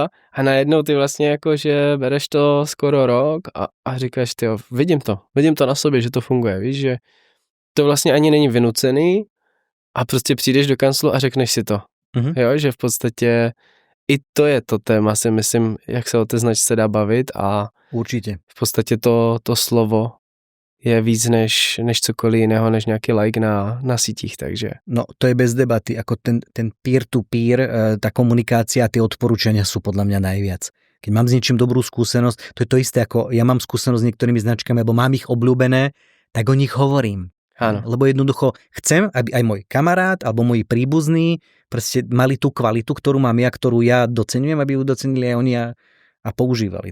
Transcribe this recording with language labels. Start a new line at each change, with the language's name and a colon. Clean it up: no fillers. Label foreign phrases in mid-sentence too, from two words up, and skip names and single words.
Czech: A najednou ty vlastně jakože bereš to skoro rok a říkáš, tyjo, vidím to na sobě, že to funguje, víš, že to vlastně ani není vynucený a prostě přijdeš do kanclu a řekneš si to. Jo, že v podstatě i to je to téma, si myslím, jak se o té značce dá bavit a určitě. V podstatě to slovo je víc než cokoliv jiného, než nějaký like na sítích, takže.
Slovak: No, to je bez debaty, ako ten peer-to-peer, tá komunikácia a tie odporúčania sú podľa mňa najviac. Keď mám s niečím dobrú skúsenosť, to je to isté, ako ja mám skúsenosť s niektorými značkami, alebo mám ich obľúbené, tak o nich hovorím. Áno. Lebo jednoducho chcem, aby aj môj kamarát alebo moji príbuzní proste mali tú kvalitu, ktorú mám ja, ktorú ja doceňujem, aby ju docenili aj oni a používali.